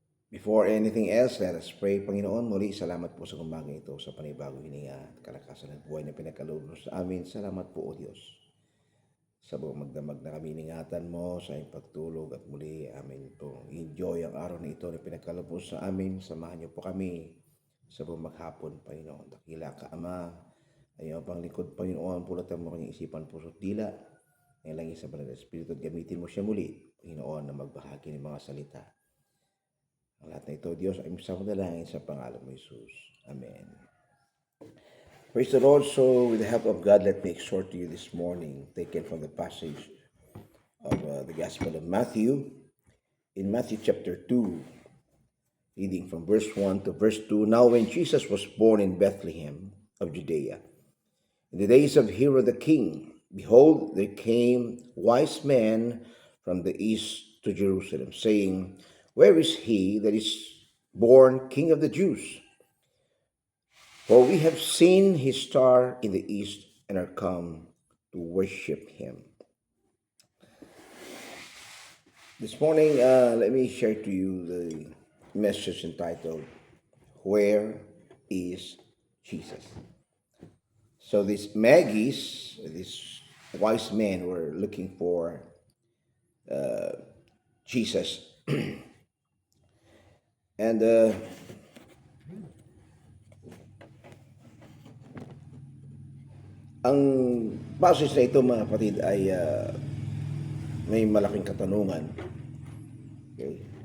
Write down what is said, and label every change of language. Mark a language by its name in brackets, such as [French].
[English] Before anything else, let us pray. [Filipino] Panginoon, muli salamat po sa umaga ito sa panibagong hininga at kalakasan ng buhay na pinagkaloob mo sa amin. Salamat po, O Diyos, sa buong magdamag na kami ingatan mo sa iyong pagtulog at muli amin po enjoy ang araw na ito na pinagkaloob mo sa amin. Samahan niyo po kami sa buong maghapon, Panginoon. Dakila ka, Ama. Ayaw pang likod, Panginoon, pulatan mo kanyang isipan, puso at dila. Ngayon lang sa Banal na Espiritu at gamitin mo siya muli, Panginoon, na magbahagi ng mga salita. Ang lahat na ito, Diyos, ay misang dalangin sa pangalan mo, Jesus. [English] Amen. Praise the Lord. So, with the help of God, let me exhort to you this morning, taken from the passage of the Gospel of Matthew. In Matthew chapter 2, reading from verse 1 to verse 2, Now when Jesus was born in Bethlehem of Judea, in the days of Herod the king, behold, there came wise men from the east to Jerusalem, saying, Where is he that is born King of the Jews? For we have seen his star in the east and are come to worship him. This morning, let me share to you the message entitled, Where is Jesus? So these Magi's, these wise men were looking for Jesus. [Filipino] And ang passage na ito, mga kapatid, ay may malaking katanungan. Okay?